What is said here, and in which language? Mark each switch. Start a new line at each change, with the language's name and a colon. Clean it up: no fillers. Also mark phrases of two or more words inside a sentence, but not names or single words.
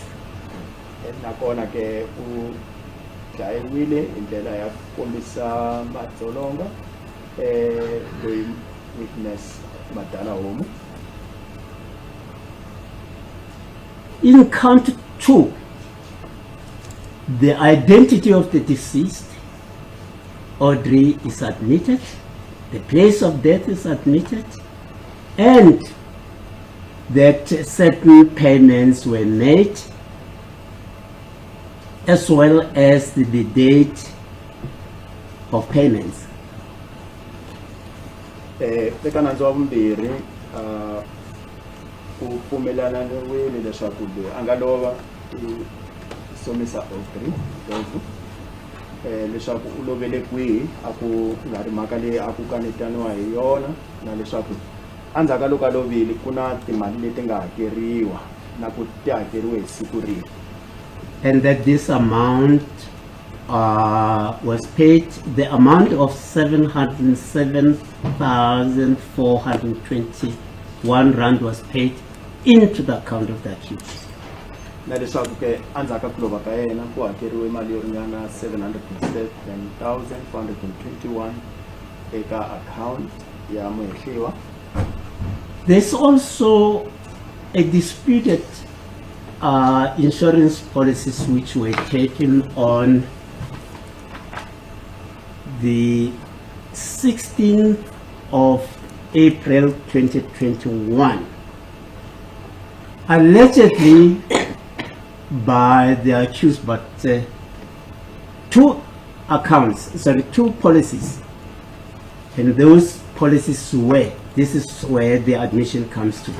Tsonga: Nakona ke udlayiwile indlela ya kombisa madzolonga loyi witness Madala home.
English: In count 2, the identity of the deceased, Audrey, is admitted, the place of death is admitted, and that certain payments were made, as well as the date of payments.
Tsonga: Ku pfumelana wele leswaku anga lova somisa Audrey leswaku u lovele kwihi a ku nga ri mhaka leyi a ku kanetaniwa hi yona na leswaku andzhaka loko a lovile ku na timali leti nga hakeriwa na ku ti hakeriwe hi siku rihi.
English: And that this amount was paid, the amount of 707,421 rand was paid into the account of the accused.
Tsonga: Na leswaku ke andzhaka ku lova ka yena ku hakeriwe mali yo ringana 707,421 eka account ya muhehliwa.
English: There's also a disputed insurance policies which were taken on the 16th of April 2021, allegedly by the accused, but two policies, and those policies were, this is where the admission comes to.